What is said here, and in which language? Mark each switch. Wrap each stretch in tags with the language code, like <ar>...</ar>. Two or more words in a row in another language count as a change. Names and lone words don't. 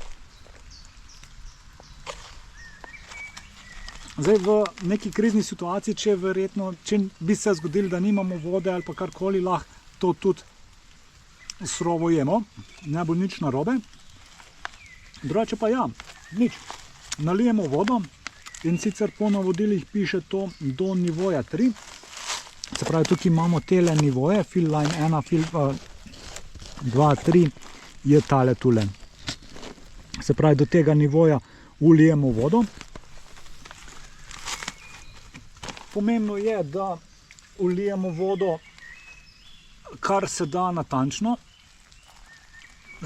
<sl>Zdaj, v neki krizni situaciji, če bi se zgodilo, da nimamo vode ali pa karkoli, lahko to tudi surovo jemo, ne bo nič narobe. Drugače pa ja, nič. Nalijemo vodo in sicer po navodilih piše to do nivoja 3. Se pravi, tukaj imamo tele nivoje,</sl> <en>fill line</en> <sl>1, fill 2, 3 je tale tule. Se pravi, do tega nivoja ulijemo vodo. Pomembno je, da vlijemo vodo kar se da natančno.</sl>